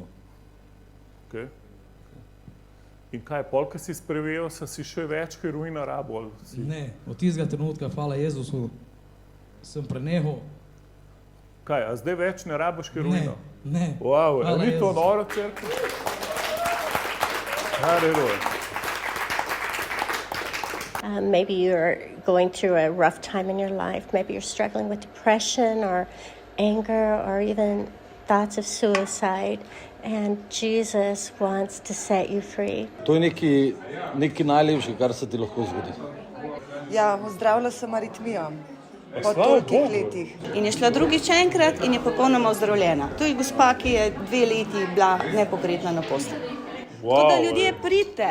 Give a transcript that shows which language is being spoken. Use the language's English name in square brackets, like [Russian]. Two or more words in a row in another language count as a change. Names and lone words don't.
[Slovenian] Okay. In kaj, pol, ko si sprejel, si še več heroina rabo? Ne, od tistega trenutka, hvala Jezusu, sem prenehal. Kaj, a zdaj več ne rabiš heroina? Ne. Wow, Hvala ni to Jezus. noro cerkev? Halleluja. [English] Maybe you're going through a rough time in your life. Maybe you're struggling with depression or anger or even thoughts of suicide. And Jesus wants to set you free. [Slovenian] To je nekaj najlepšega, kar se ti lahko zgodi. Ja, ozdravila sem aritmijo po slava tolikih Bogu. letih. In je šla drugič enkrat in je popolnoma ozdravljena. To je gospa, ki je 2 leti bila nepokretna na postelji. Tako da ljudje pridite.